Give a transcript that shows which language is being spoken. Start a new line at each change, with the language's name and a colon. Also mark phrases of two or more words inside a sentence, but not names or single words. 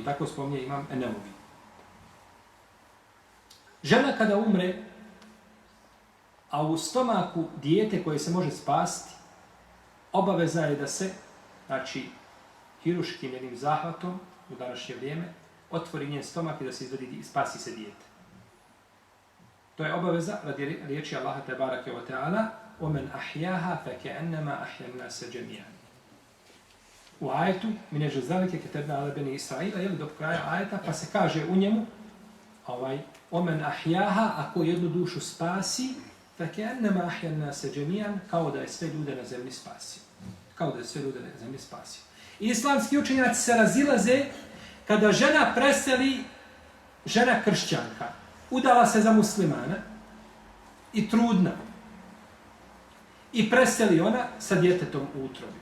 Bosnian: Tako spominje imam Enevovi. Žena kada umre, a u stomaku dijete koje se može spasti, obaveza je da se, znači, hiruškim jednim zahvatom u današnje vrijeme otvori njen stomak i da se izvedi i spasi se dijete. To je obaveza radi riječi Allaha
Arabic: تبارك وتعالى وَمَنْ أَحْيَاهَا فَكَأَنَّمَا أَحْيَا النَّاسَ جَمِيعًا.
Bosnian: U ajetu,
Arabic: من أجل ذلك كتبنا على بني إسرائيل,
Bosnian: jel do kraja ajeta, pa se kaže u njemu,
Arabic: وَمَنْ أَحْيَاهَا,
Bosnian: ako jednu dušu spasi,
Arabic: فَكَأَنَّمَا أَحْيَا النَّاسَ جَمِيعًا,
Bosnian: kao da je sve ljude na zemlji spasio. Kao da je sve ljude na zemlji spasio. Islamski učenjaci se razilaze kada žena preseli, žena kršćanka, udala se za muslimana i trudna. I preseli ona sa djetetom u utrobi.